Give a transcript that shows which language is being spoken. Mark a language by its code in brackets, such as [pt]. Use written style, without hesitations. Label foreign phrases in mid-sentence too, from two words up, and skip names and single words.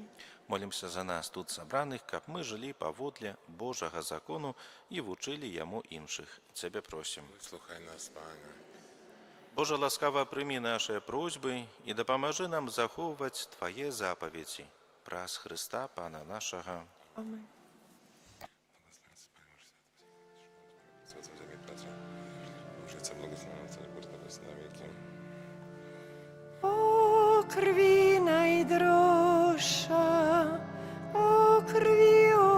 [be] Молімся за нас тут сабраных, каб мы жылі паводле Божага закону і вучылі яму іншых. Цябе просім. Выслухай нас, Пане. Божа, ласкава прымі нашыя просьбы і дапамажы нам захоўваць Твае запаведзі. Праз Хрыста, Пана нашага. Amen. [pl] Życie błogosławione, co jest na wieki. O krwi najdroższa, o krwi